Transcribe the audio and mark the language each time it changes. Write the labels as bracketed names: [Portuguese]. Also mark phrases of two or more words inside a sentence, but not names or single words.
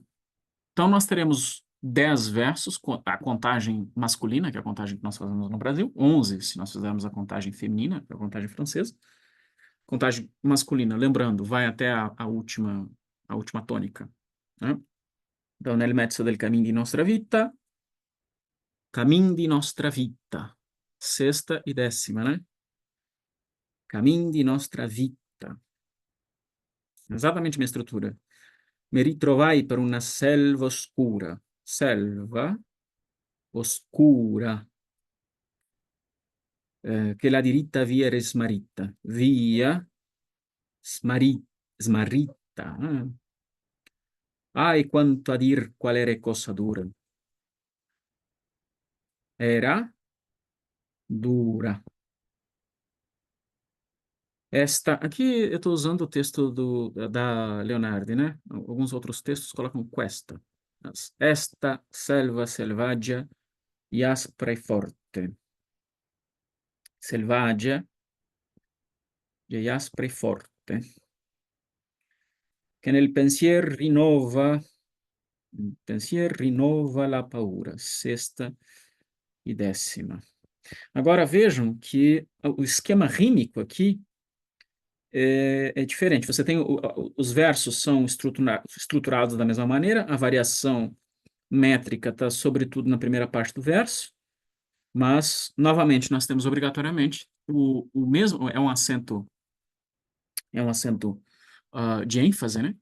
[Portuguese] Então, nós teremos 10 versos, a contagem masculina, que é a contagem que nós fazemos no Brasil, 11 se nós fizermos a contagem feminina, que é a contagem francesa. Contagem masculina, lembrando, vai até a última tônica, né? Então, [Italian] nel mezzo del camin di nostra vita, camin di nostra vita. [Portuguese] Sexta e décima, né? [Italian] Camin di nostra vita. [Portuguese] Exatamente a minha estrutura. [Italian] Mi ritrovai per una selva oscura. Selva oscura. Che la diritta via era smarrita. Via smarrita. Ai, quanto a dir qual era cosa dura. Era dura. [Portuguese] Aqui eu estou usando o texto da Leonardi, né? Alguns outros textos colocam questa. [Italian] Esta selva selvaggia e aspra e forte. Selvaggia e aspra e forte. Che nel pensier rinova la paura. [Portuguese] Sexta e décima. Agora vejam que o esquema rímico aqui é diferente. Você tem os versos são estruturados da mesma maneira, a variação métrica está sobretudo na primeira parte do verso, mas novamente nós temos obrigatoriamente o mesmo é um acento de ênfase, né?